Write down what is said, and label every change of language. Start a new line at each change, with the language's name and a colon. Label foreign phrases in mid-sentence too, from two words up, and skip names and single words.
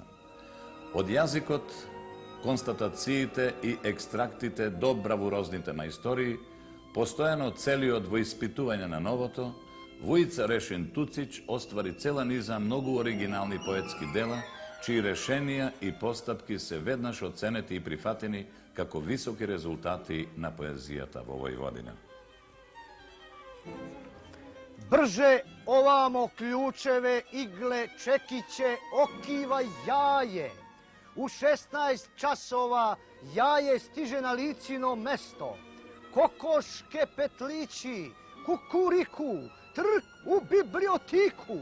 Macedonian: Од јазикот, констатациите и екстрактите до бравурозните мајстории, постојано целиот во испитување на новото, Вујца Решин Туцич оствари цела низа многу оригинални поетски дела, чии решенија и постапки се веднаш оценети и прифатени како високи резултати на поезијата во Војводина.
Serbian: Brže ovamo ključeve, igle, čekiće, okiva, jaje. U 16 časova jaje stiže na licino mesto. Kokoške petlići, kukuriku, trk u bibliotiku.